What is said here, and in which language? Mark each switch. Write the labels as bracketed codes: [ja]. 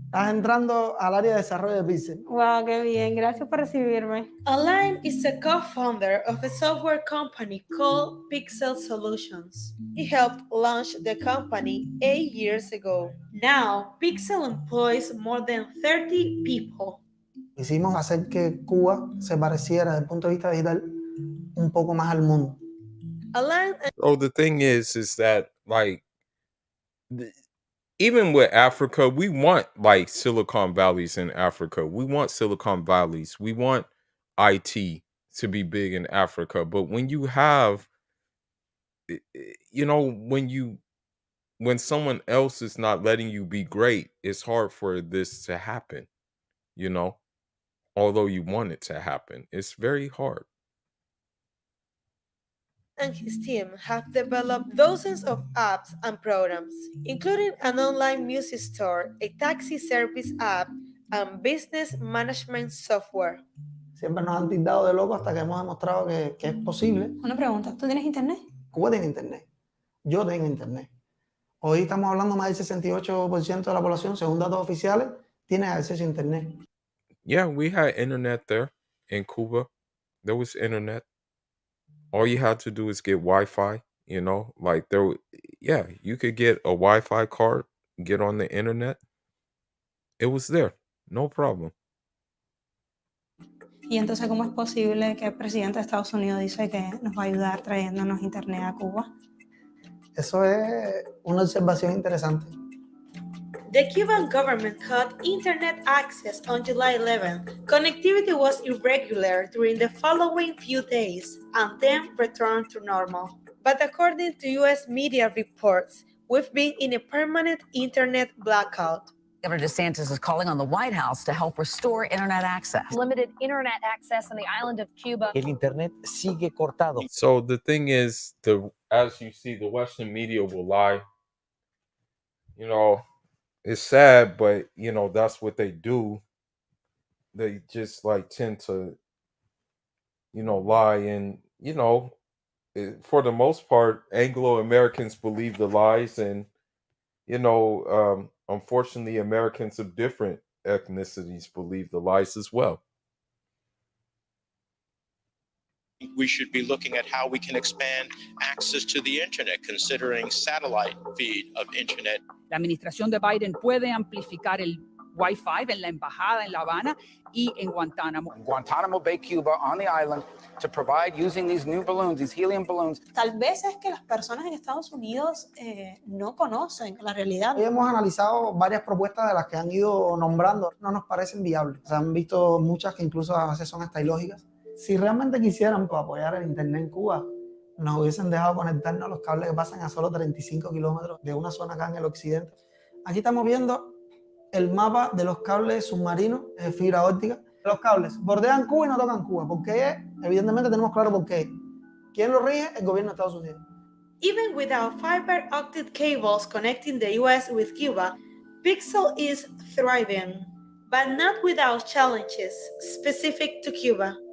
[es] Estás entrando al área de desarrollo de Pixel. Wow, qué bien. Gracias por recibirme. [en] Align is a co-founder of a software company called Pixel Solutions. He helped launch the company 8 years ago. Now, Pixel employs more than 30 people. [es] Hicimos hacer que Cuba se pareciera desde el punto de vista digital un poco más al mundo. [en] Align. Oh, the thing is that like even with Africa, we want like Silicon Valleys in Africa. We want Silicon Valleys. We want IT to be big in Africa. But when you have, you know, when someone else is not letting you be great, it's hard for this to happen, you know, although you want it to happen. It's very hard. And his team have developed dozens of apps and programs, including an online music store, a taxi service app, and business management software. [es] Siempre nos han tildado de locos hasta que hemos demostrado que es posible. Una pregunta, ¿tú tienes internet? Cuba tiene internet. Yo tengo internet. Hoy estamos hablando más del 68% de la población, según datos oficiales, tiene acceso a internet. [en] Yeah, we had internet there in Cuba. There was internet. All you had to do is get Wi-Fi, you know, like yeah, you could get a Wi-Fi card, get on the internet. It was there, no problem. [es] Y entonces, ¿cómo es posible que el presidente de Estados Unidos dice que nos va a ayudar trayéndonos internet a Cuba? Eso es una observación interesante. [en] The Cuban government cut internet access on July 11. Connectivity was irregular during the following few days and then returned to normal. But according to US media reports, we've been in a permanent internet blackout. Governor DeSantis is calling on the White House to help restore internet access. Limited internet access on the island of Cuba. [es] El internet sigue cortado. [en] So the thing is, as you see, the Western media will lie. You know, it's sad, but you know, that's what they do. They just like tend to, you know, lie. And, you know, for the most part, Anglo-Americans believe the lies. And, you know, unfortunately, Americans of different ethnicities believe the lies as well. We should be looking at how we can expand access to the internet, considering satellite feed of internet. [es] La administración de Biden puede amplificar el Wi-Fi en la embajada en La Habana y en Guantánamo. [en] Guantanamo Bay, Cuba, on the island, to provide using these new balloons, these helium balloons. [es] Tal vez es que las personas en Estados Unidos no conocen la realidad. Hoy hemos analizado varias propuestas de las que han ido nombrando. No nos parecen viables. Se han visto muchas que incluso a veces son hasta ilógicas. Si realmente quisieran apoyar el internet en Cuba, nos hubiesen dejado conectarnos a los cables que pasan a solo 35 kilómetros de una zona acá en el occidente. Aquí estamos viendo el mapa de los cables submarinos de fibra óptica. Los cables bordean Cuba y no tocan Cuba. ¿Por qué? Evidentemente tenemos claro por qué. ¿Quién lo rige? El gobierno de Estados Unidos. [en] Even without fiber optic cables connecting the US with Cuba, Pixel is thriving, but not without challenges specific to Cuba.